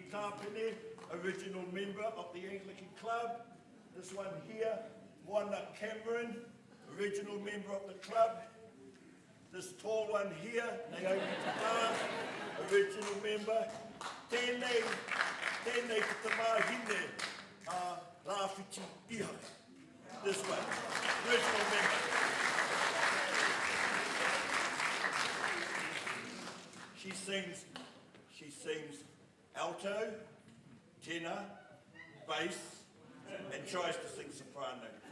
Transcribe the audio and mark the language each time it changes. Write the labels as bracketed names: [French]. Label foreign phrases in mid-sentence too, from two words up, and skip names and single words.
[English] Hapene, original member of the Anglican Club. This one here, Moana Cameron, original member of the club. This tall one here, Naomi Tamar, original member. [Māori] Tēnei te tamahine, Rāwhiti Ihaka. [English] This one, original member. She sings alto, tenor, bass, and tries to sing soprano.